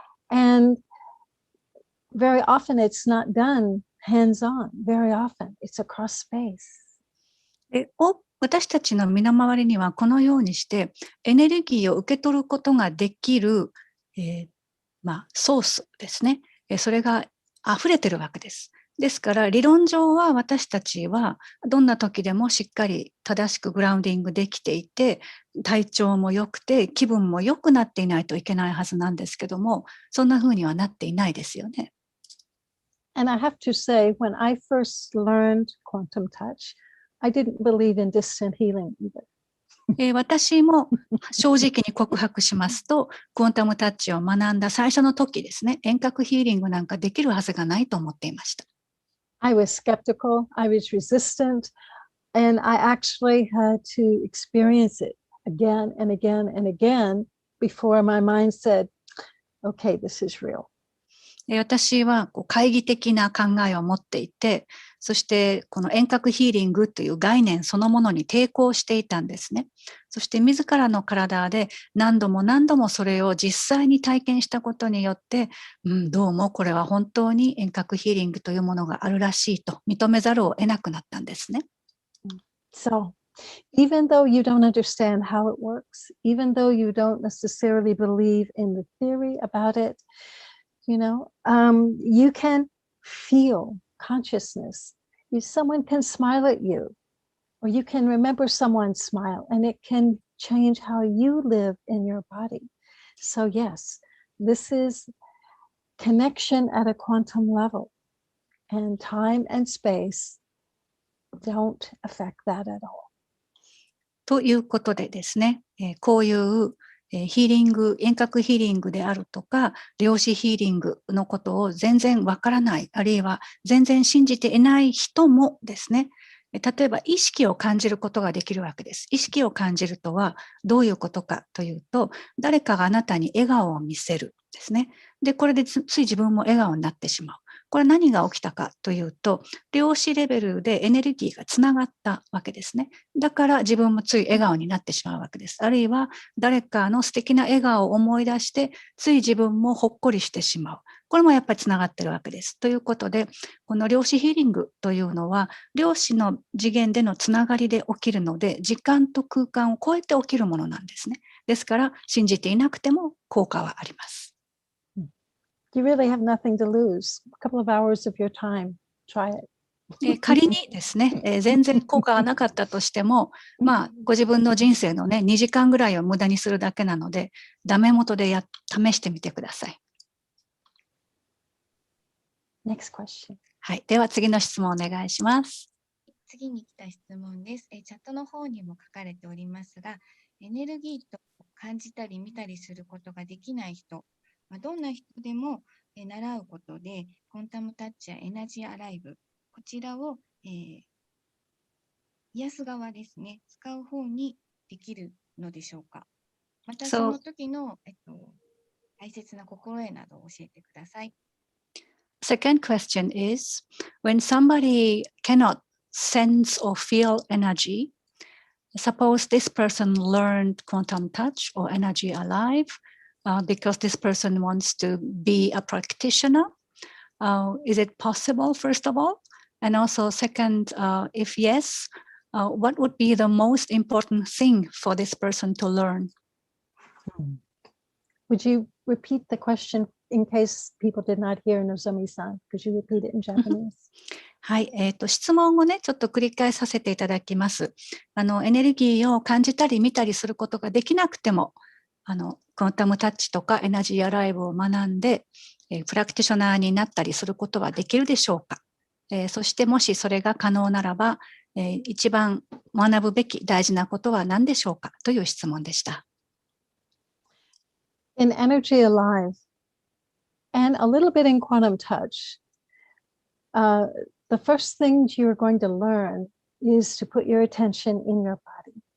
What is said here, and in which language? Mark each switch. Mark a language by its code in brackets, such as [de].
[en] And very often it's not done hands-on. Very often it's across space. [ja] 私たちの身の回りにはこのようにしてエネルギーを受け取ることができる、ソースですね。それが溢れてるわけです。ですから理論上は私たちはどんな時でもしっかり正しくグラウンディングできていて、体調も良くて気分も良くなっていないといけないはずなんですけども、そんな風にはなっていないですよね。 [en] And I have to say, when I first learned quantum touch, I didn't believe in distant healing either. [ja] 私も正直に告白しますと、クォンタムタッチを学んだ最初の時ですね、遠隔ヒーリングなんかできるはずがないと思っていました。 [en] I was skeptical, I was resistant, and I actually had to experience it again and again and again before my mind said, okay, this is real. [ja] 私は懐疑的な考えを持っていて、そしてこの遠隔ヒーリングという概念そのものに抵抗していたんですね。そして自らの体で何度も何度もそれを実際に体験したことによって、どうもこれは本当に遠隔ヒーリングというものがあるらしいと認めざるを得なくなったんですね。 [en] So, even though you don't understand how it works, even though you don't necessarily believe in the theory about it, you can feel consciousness. Someone can smile at you, or you can remember someone's smile, and it can change how you live in your body. So yes, this is connection at a quantum level, and time and space don't affect that at all. [ja] ということでですね、こういうヒーリング、遠隔ヒーリングであるとか、量子ヒーリングのことを全然わからない、あるいは全然信じていない人もですね、例えば意識を感じることができるわけです。意識を感じるとはどういうことかというと、誰かがあなたに笑顔を見せるですね。で、これでつい自分も笑顔になってしまう。これ何が起きたかというと、量子レベルでエネルギーがつながったわけですね。だから自分もつい笑顔になってしまうわけです。あるいは誰かの素敵な笑顔を思い出して、つい自分もほっこりしてしまう。これもやっぱりつながってるわけです。ということで、この量子ヒーリングというのは、量子の次元でのつながりで起きるので、時間と空間を超えて起きるものなんですね。ですから、信じていなくても効果はあります。 [en] You really have nothing to lose. A couple of hours of your time. Try it. [ja] 仮にですね、全然効果がなかったとしても、ご自分の人生のね、2時間ぐらいを無駄にするだけなので、ダメ元で試してみてください。 [en] Next question. [ja] はい。では次の質問お願いします。次に来た質問です。チャットの方にも書かれておりますが、エネルギーと感じたり見たりすることができない人、どんな人でも習うことで、クォンタムタッチやエナジーアライブ、こちらを、癒す側ですね、使う方にできるのでしょうか。またその時の、大切な心得などを教えてください。 [en] Second question is, when somebody cannot sense or feel energy, suppose this person learned quantum touch or energy alive, because this person wants to be a practitioner. Is it possible, first of all? And also, second, if yes, what would be the most important thing for this person to learn? Would you repeat the question in case people did not hear Nozomi-san? Could you repeat it in Japanese? [ja] はい、質問をね、ちょっと繰り返させていただきます。エネルギーを感じたり見たりすることができなくても、クォンタムタッチとかエナジーアライブを学んで、プラクティショナーになったりすることはできるでしょうか。そしてもしそれが可能ならば、一番学ぶべき大事なことは何でしょうかという質問でした。 [en] In Energy Alive and a little bit in Quantum Touch, the first thing you're going to learn is to put your attention in your body.